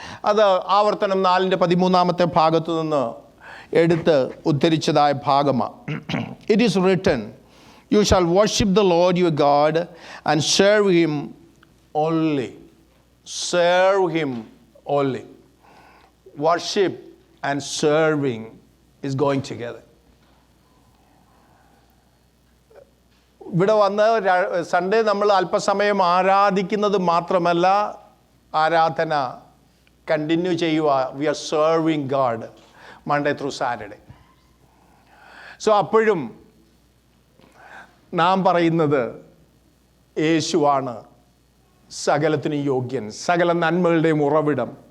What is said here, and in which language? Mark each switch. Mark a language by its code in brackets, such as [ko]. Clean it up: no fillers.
[ml] അത് ആവർത്തനം 4:13 ഭാഗത്തു നിന്ന് എടുത്ത് ഉദ്ധരിച്ചതായ ഭാഗമാണ്. [en] It is written, you shall worship the Lord your God and serve him only. Serve him only. Worship and serving is going together. [ml] ഇവിടെ വന്ന് സൺഡേ നമ്മൾ അല്പസമയം ആരാധിക്കുന്നത് മാത്രമല്ല, ആരാധന കണ്ടിന്യൂ ചെയ്യുക. [en] We are serving God Monday through Saturday. [ml] So അപ്പോഴും നാം പറയുന്നത് യേശുവാണ് സകലത്തിനും യോഗ്യൻ, സകല നന്മകളുടെയും ഉറവിടം.